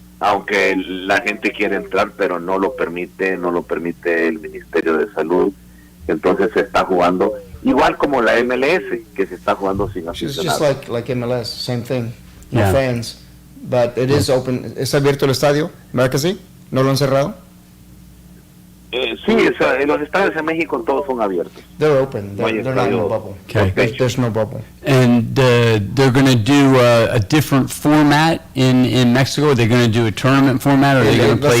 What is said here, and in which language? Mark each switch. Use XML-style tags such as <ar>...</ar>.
<es>aunque la gente quiere entrar, pero no lo permite el Ministerio de Salud. Entonces se está jugando igual como la MLS, que se está jugando sin aficionados.</es> <en>It's just like MLS, same thing, no fans, but it is open.</en> <es>¿Es abierto el estadio? ¿Verdad que sí? ¿No lo han cerrado? Sí, los estadios en México todos son abiertos.</es> <en>They're open. They're not in a bubble. Okay. There's no bubble. And they're going to do a different format in Mexico. Are they going to do a tournament format, or are they going to play</en>